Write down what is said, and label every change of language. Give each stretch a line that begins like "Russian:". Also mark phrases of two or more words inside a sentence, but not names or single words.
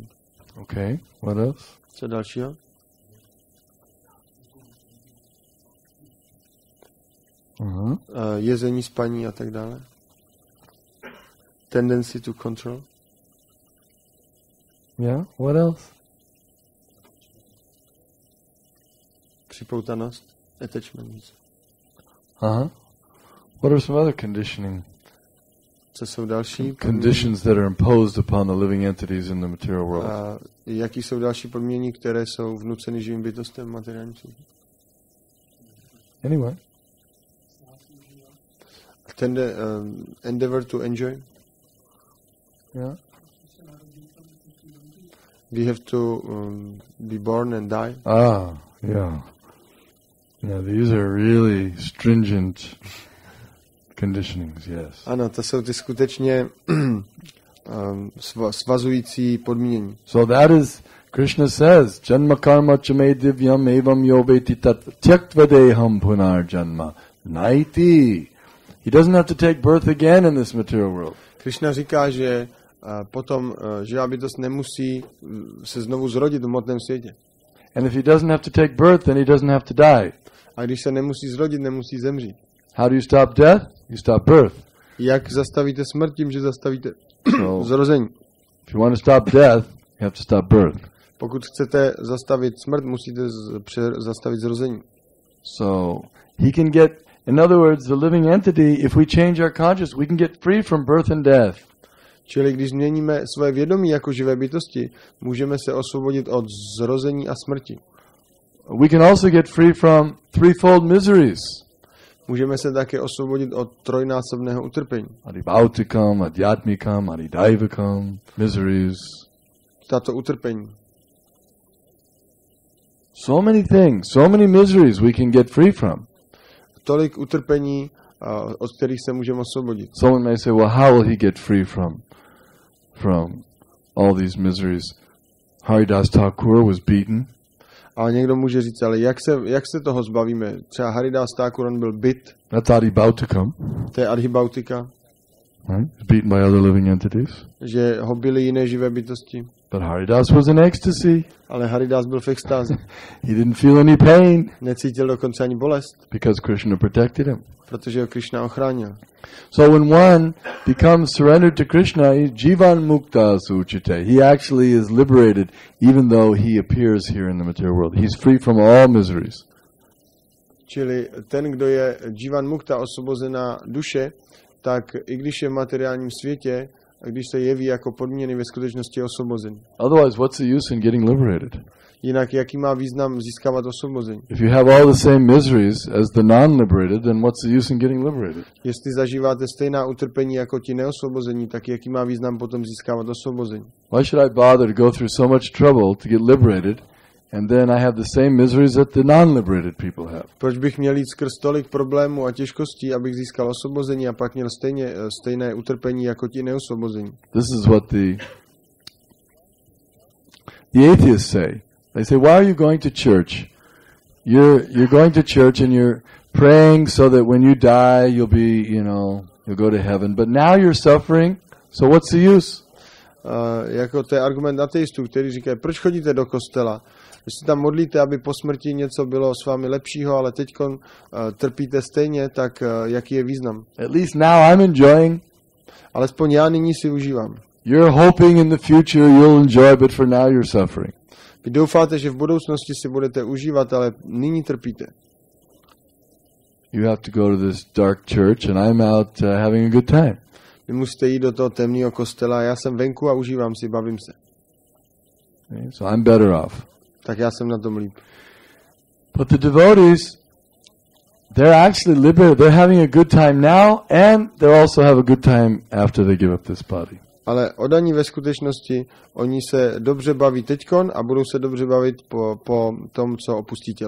English: Okay, what else?
Czech: Co dalšího? Jezení, spaní a tak dále.
English: Tendency to control. Yeah, what else?
Czech: Připoutanost, attachment.
English: What are some other conditioning?
Czech: Co jsou další
English: conditions that are imposed upon the living entities in the material world?
Czech: Jaký jsou další podmínění, které jsou vnuceny živým bytostem v materiálním světě?
English: Anyway. Endeavor to enjoy. Yeah. We have to be born and die. Yeah. Yeah, these are really stringent conditionings, yes.
Czech: Ano, to jsou ty skutečně svazující podmínění.
English: So that is,
Sanskrit: Krishna says, Janma karma chame divyam evam yoveti tat tyaktvedeham punar janma naiti.
English: He doesn't have to take birth again in this material world.
Czech: Krishna říká, že potom živá bytost nemusí se znovu zrodit v hmotném světě.
English: And if he doesn't have to take birth, then he doesn't have to die.
Czech: A když se nemusí zrodit, nemusí zemřít.
English: How do you stop death? You stop birth.
Czech: Jak zastavíte smrt? Tím, že zastavíte zrození.
English: If you want to stop death, you have to stop birth.
Czech: Pokud chcete zastavit smrt, musíte zastavit zrození.
English: So he can get, in other words, the living entity, if we change our consciousness, we can get free from birth and death.
Czech: Čili když změníme svoje vědomí jako živé bytosti, můžeme se osvobodit od zrození a smrti.
English: We can also get free from threefold miseries.
Czech: Můžeme se také osvobodit od trojnásobného utrpení.
Sanskrit: Adibhautikam, adhyatmikam, adidaivakam, miseries.
Czech: Tato utrpení.
English: So many things, so many miseries we can get free from.
Czech: Tolik utrpení, od kterých se můžeme osvobodit.
English: Someone may say, well, how will he get free from all these miseries? Haridas Thakur was beaten.
Czech: A někdo může říct, ale jak se toho zbavíme? Třeba Haridas Thakur, on byl bit.
English: That's adibhautikam.
Czech: To je adhibautika.
English: Right? He's beaten by other living entities.
Czech: Že ho byly jiné živé bytosti.
English: But Haridas was in ecstasy.
Czech: Ale Haridas byl v extázi.
English: He didn't feel any pain.
Czech: Necítil dokonce ani bolest.
English: Because Krishna protected him.
Czech: Protože ho Krishna ochránil.
English: So when one becomes surrendered to Krishna, he's
Sanskrit: jivan mukta suchite.
English: He actually is liberated even though he appears here in the material world. He's free from all miseries.
Czech: Čili ten, kdo je
Sanskrit: jivan mukta,
Czech: osvobozená duše, tak i když je v materiálním světě, a když se jeví jako podmíněný, ve skutečnosti je osvobozen.
English: Otherwise, what's the use in getting liberated?
Czech: Jinak, jaký má význam získávat osvobození?
English: If you have all the same miseries as the non-liberated, then what's the use in getting liberated?
Czech: Jestli zažíváte stejná utrpení jako ti neosvobození, tak jaký má význam potom získávat osvobození?
English: Why should I bother to go through so much trouble to get liberated, and then I have the same miseries that the non-liberated people have?
Czech: Proč bych měl jít skrz tolik problémů a těžkostí, abych získal osvobození a pak měl stejné utrpení jako ti neosvobození?
English: This is what the atheists say. They say, why are you going to church? You're going to church and you're praying so that when you die you'll be, you'll go to heaven. But now you're suffering, so what's the use?
Czech: Jako to je argument ateistů, který říkají, proč chodíte do kostela? Když se tam modlíte, aby po smrti něco bylo s vámi lepšího, ale teďkon trpíte stejně, tak jaký je význam?
English: At least now I'm enjoying.
Czech: Alespoň já nyní si užívám.
English: You're hoping in the future you'll enjoy, but for now you're suffering.
Czech: Vy doufáte, že v budoucnosti si budete užívat, ale nyní trpíte.
English: You have to go to this dark church and I'm out having a good time.
Czech: Vy musíte jít do toho temného kostela, já jsem venku a užívám si, bavím se.
English: Okay, so I'm better off.
Czech: Tak já jsem na tom líp.
English: But the devotees, they're actually liberated. They're having a good time now and they'll also have a good time after they give up this body.
Czech: Ale oddaní ve skutečnosti, oni se dobře baví teďkon a budou se dobře bavit po tom, co opustí tělo.